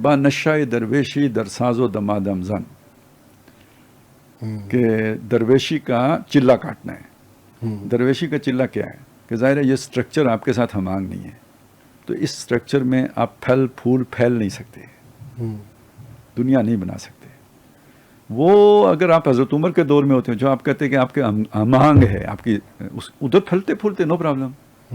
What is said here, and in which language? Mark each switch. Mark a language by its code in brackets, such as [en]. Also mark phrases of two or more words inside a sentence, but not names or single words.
[fa] با نشہ درویشی در ساز و دمادم زن، [ur] کہ درویشی کا چلہ کاٹنا ہے. درویشی کا چلہ کیا ہے کہ ظاہر ہے یہ سٹرکچر آپ کے ساتھ ہم آہنگ نہیں ہے، تو اس سٹرکچر میں آپ پھل پھول پھیل نہیں سکتے، دنیا نہیں بنا سکتے. وہ اگر آپ حضرت عمر کے دور میں ہوتے ہیں جو آپ کہتے ہیں کہ آپ کے ہم آہنگ ہے، آپ کی ادھر پھلتے پھولتے [en] no problem.